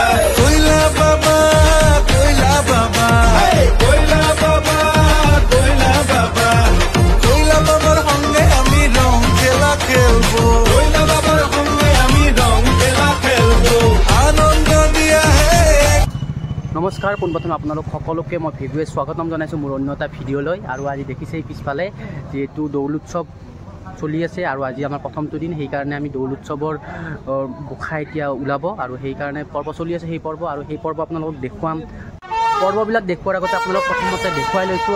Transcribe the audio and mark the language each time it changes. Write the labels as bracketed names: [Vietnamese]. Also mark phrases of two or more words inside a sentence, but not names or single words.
[Bangla] कोयला बाबा कोयला बाबा कोयला बाबा कोयला बाबा কোয়লা বাবার সঙ্গে আমি রং খেলা খেলবো কোয়লা বাবার সঙ্গে আমি রং খেলা খেলবো [Hindi] आनंद दिया है। [Assamese] नमस्कार পোনপ্ৰথমে আপোনালোক সকলোকে মই ভিডিঅ'ত স্বাগতম জনাইছোঁ মোৰ অন্য এটা ভিডিঅ'লৈ। আৰু আজি দেখিছেই পিছফালে যিহেতু দৌল উৎসৱ চলি আছে আৰু আজি আমাৰ প্ৰথমটো দিন, সেইকাৰণে আমি দৌল উৎসৱৰ গোঁসাই এতিয়া ওলাব আৰু সেইকাৰণে পৰ্ব চলি আছে। সেই পৰ্ব আৰু সেই পৰ্ব আপোনালোকক দেখুৱাম। পৰ্ববিলাক দেখুৱাৰ আগতে আপোনালোক প্ৰথমতে দেখুৱাই লৈছোঁ।